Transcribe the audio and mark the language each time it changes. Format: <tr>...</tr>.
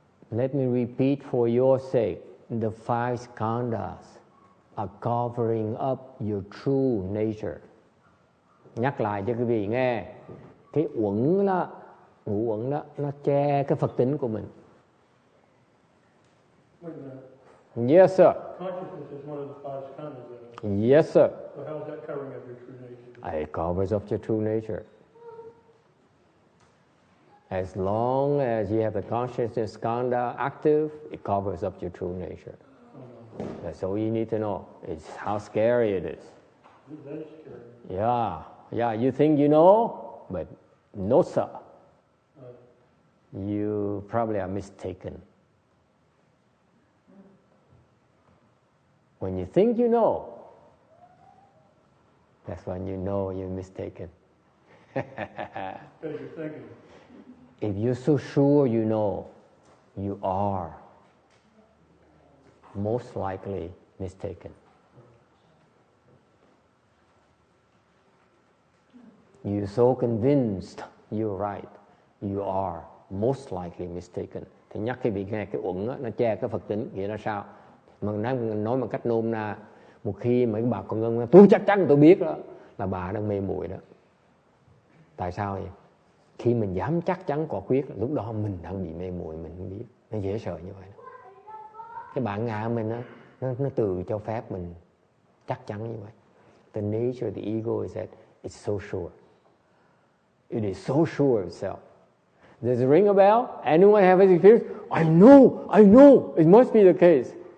<en>Let me repeat for your sake, the five skhandhas are covering up your true nature.</en> <vi>Nhắc lại cho quý vị nghe, cái uẩn đó, ngũ uẩn đó, nó che cái Phật tính của mình.</vi> <en>Wait a minute. Yes, sir. Consciousness is one of the five skhandhas. Yes, sir. So how is that covering up your true nature? It covers up your true nature. As long as you have the consciousness skhandha active, it covers up your true nature. That's all you need to know. It's how scary it is. That is scary. Yeah, you think you know, but no, sir. You probably are mistaken. When you think you know, that's when you know you're mistaken. Because you're thinking. If you're so sure you know, you are most likely mistaken. You're so convinced you're right, you are most likely mistaken.</en> <vi>Thì nhắc cái việc nghe cái uẩn đó, nó che cái Phật tính, nghĩa là sao? Mà nói một cách nôm na, một khi mấy bà con ngân tôi chắc chắn tôi biết đó, là bà đang mê muội đó. Tại sao vậy? Khi mình dám chắc chắn quả quyết, lúc đó mình đang bị mê muội, mình không biết. Nó dễ sợ như vậy đó. Cái bản ngã mình đó, nó từ cho phép mình chắc chắn như vậy.</vi> <en>The nature of the ego is that it's so sure. It is so sure of itself. Does it ring a bell? Anyone have this experience? I know, it must be the case.</en>